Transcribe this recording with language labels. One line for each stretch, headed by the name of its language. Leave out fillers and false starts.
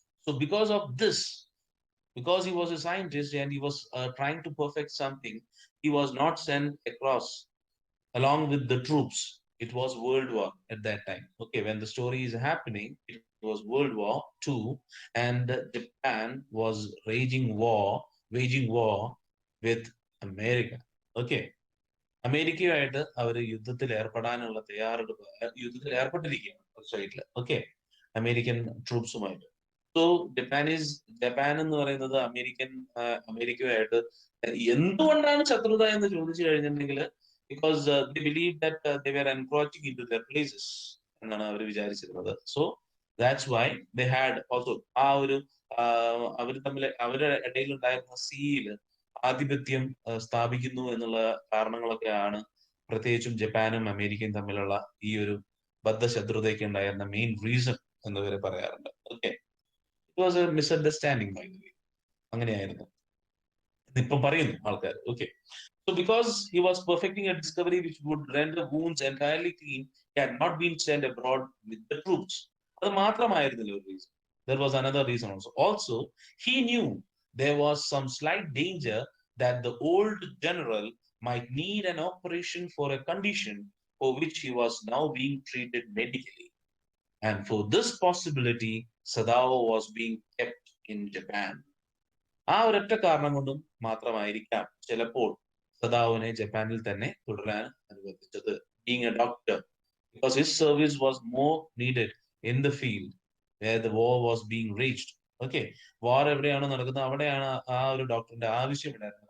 English: So because of this, because he was a scientist and he was trying to perfect something, he was not sent across along with the troops. It was World War at that time. Okay, when the story is happening, it was World War II, and Japan was waging war with America.
Malayalam: Okay, അമേരിക്കയുമായിട്ട് അവർ യുദ്ധത്തിൽ ഏർപ്പെടാനുള്ള തയ്യാറെടുപ്പ് യുദ്ധത്തിൽ ഏർപ്പെട്ടിരിക്കുകയാണ് ഒരു സൈഡിൽ. Okay, American ട്രൂപ്സുമായിട്ട്. So Japan എന്ന് പറയുന്നത് അമേരിക്കയുമായിട്ട് എന്തുകൊണ്ടാണ് ശത്രുത എന്ന് ചോദിച്ചു കഴിഞ്ഞിട്ടുണ്ടെങ്കിൽ,
English: because they believe that they were encroaching in to their places
Malayalam: എന്നാണ് അവർ വിചാരിച്ചിരുന്നത്.
English: so that's why they had also
Malayalam: ആ ഒരു അവർ തമ്മിൽ അവരുടെ ഇടയിൽ ഉണ്ടായിരുന്ന സീല് ആധിപത്യം സ്ഥാപിക്കുന്നു എന്നുള്ള കാരണങ്ങളൊക്കെയാണ് പ്രത്യേകിച്ചും ജപ്പാനും അമേരിക്കയും തമ്മിലുള്ള ഈ ഒരു ബദ്ധശത്രുതയ്ക്ക് ഉണ്ടായിരുന്ന മെയിൻ റീസൺ എന്ന് വരെ പറയാറുണ്ട്.
English: Okay, it was a misunderstanding by the way.
Malayalam: അങ്ങനെയായിരുന്നു ഇപ്പം പറയുന്നു ആൾക്കാർ.
English: Okay, so because he was perfecting a discovery which would render wounds entirely clean, he had not been sent abroad with the troops.
Malayalam: അത് മാത്രമായിരുന്നില്ല ഒരു reason.
English: There was another reason also. Also, he knew there was some slight danger that the old general might need an operation for a condition for which he was now being treated medically. And for this possibility, Sadao was being kept in Japan.
Malayalam: ആ ഒരൊറ്റ കാരണം കൊണ്ടും മാത്രമായിരിക്കാം ചിലപ്പോൾ സദാവിനെ ജപ്പാനിൽ തന്നെ തുടരാൻ അനുവദിച്ചത്.
English: Being a doctor, because his service was more needed in the field where the war was being reached.
Malayalam: Okay, വാർ എവിടെയാണോ നടക്കുന്നത് അവിടെയാണ് ആ ഒരു ഡോക്ടറിന്റെ ആവശ്യമുണ്ടായിരുന്നത്.